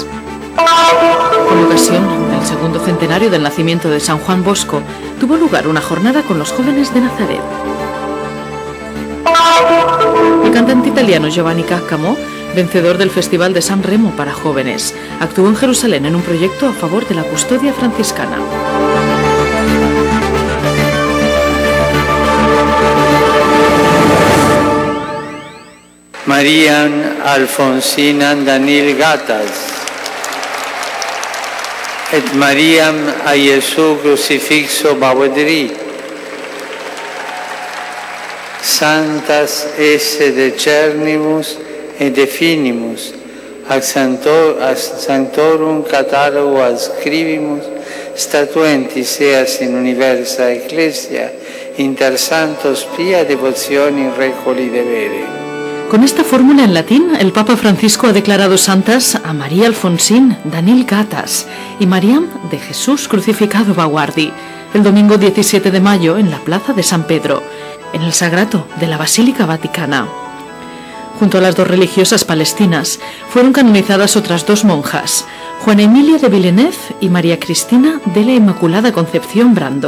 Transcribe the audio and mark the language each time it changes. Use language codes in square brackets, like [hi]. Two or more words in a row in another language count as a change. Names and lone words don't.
[es] Con ocasión del segundo centenario del nacimiento de San Juan Bosco, tuvo lugar una jornada con los jóvenes de Nazaret. El cantante italiano Giovanni Caccamo, vencedor del Festival de San Remo para jóvenes, actuó en Jerusalén en un proyecto a favor de la custodia franciscana. [la] Mariam Alfonsina Danil Gatas et Mariam a Gesù crucifixo Bawadri, santas esse decernimus et definimus, ac sanctorum catalogo adscribimus, statuentis eas in universa ecclesia, inter santos pia devotioni recoli devere. [es] Con esta fórmula en latín, el Papa Francisco ha declarado santas a María Alfonsín Danil Gatas y Mariam de Jesús crucificado Baguardi, el domingo 17 de mayo en la Plaza de San Pedro, en el Sagrato de la Basílica Vaticana. Junto a las dos religiosas palestinas, fueron canonizadas otras dos monjas, Juana Emilia de Villeneuve y María Cristina de la Inmaculada Concepción Brando.